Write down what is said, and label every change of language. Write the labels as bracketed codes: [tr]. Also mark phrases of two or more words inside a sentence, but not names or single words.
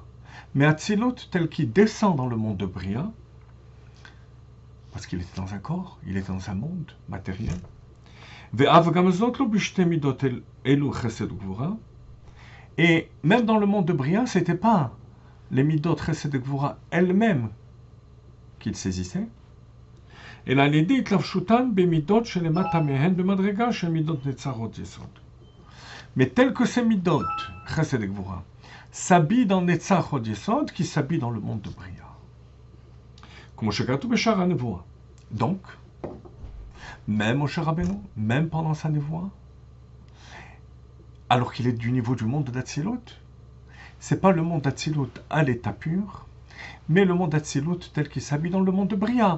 [fr] Mais Atzilut, tel qu'il descend dans le monde de Bria, parce qu'il était dans un corps, il était dans un monde matériel. Et même dans le monde de Bria, ce n'était pas les [he] מידות חסד [fr] et gvura elles-mêmes qu'il saisissait. Et là, l'idée [he] התלבשותן במידות שלמטה מהן במדרגה של מידות נצחות יסוד. [fr] Mais tel que ces [he] מידות חסד [fr] et gvura s'habillent dans [he] נצחות יסוד, [fr] qui s'habillent dans le monde de Bria. Comme [he] שכתוב בשעת נבואה. [fr] Donc, même Moshe Rabbeinu, même pendant sa névoie, alors qu'il est du niveau du monde d'Atzilut, c'est pas le monde d'Atzilut à l'état pur, mais le monde d'Atzilut tel qu'il s'habille dans le monde de Bria.